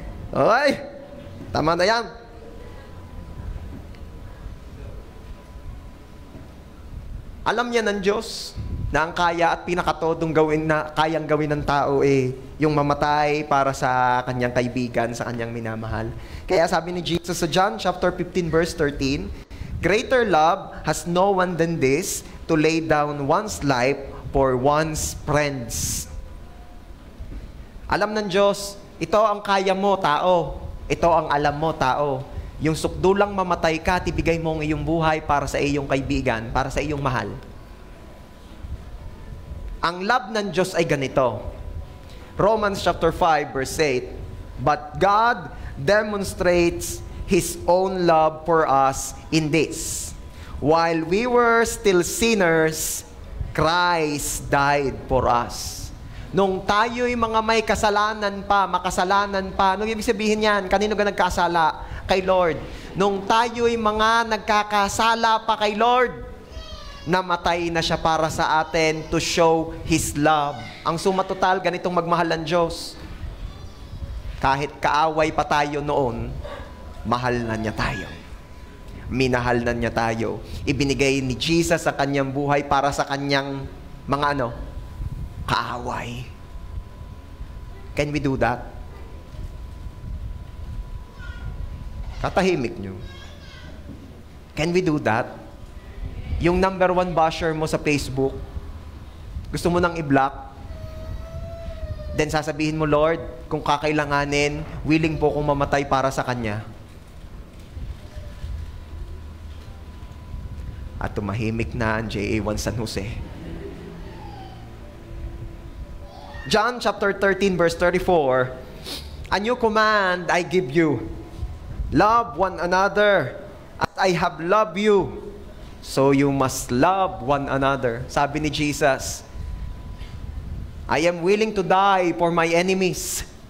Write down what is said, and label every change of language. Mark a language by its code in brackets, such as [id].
[tl] Okay, tama na yan. Alam niya ng Diyos na ang kaya at pinakatodong gawin na kayang gawin ng tao yung mamatay para sa kanyang kaibigan, sa kanyang minamahal. Kaya sabi ni Jesus sa [en] John chapter 15 verse 13, "Greater love has no one than this, to lay down one's life for one's friends." [tl] Alam ng Diyos, ito ang kaya mo, tao. Ito ang alam mo, tao. Yung sukdulang mamatay ka at ibigay mo ang iyong buhay para sa iyong kaibigan, para sa iyong mahal. Ang love ng Diyos ay ganito. [en] Romans chapter 5 verse 8, but God demonstrates His own love for us in this: while we were still sinners, Christ died for us. [tl] Nung tayo'y mga may kasalanan pa, makasalanan pa, anong ibig sabihin yan? Kanino ka nagkasala? Kay Lord. Nung tayo'y mga nagkakasala pa kay Lord, namatay na siya para sa atin [en] to show His love. [tl] Ang suma total, ganitong magmahal ang Diyos. Kahit kaaway pa tayo noon, mahal na niya tayo. Minahal na niya tayo. Ibinigay ni Jesus sa kanyang buhay para sa kanyang mga kaaway. [en] Can we do that? [tl] Katahimik nyo. [en] Can we do that? [tl] Yung number 1 basher mo sa Facebook, gusto mo nang i-block, then sasabihin mo, Lord, kung kakailanganin, willing po akong mamatay para sa Kanya. At tumahimik na ang JA1 San Jose. [en] John chapter 13 verse 34, a new command I give you, love one another as I have loved you, so you must love one another. [tl] Sabi ni Jesus, [en] I am willing to die for my enemies.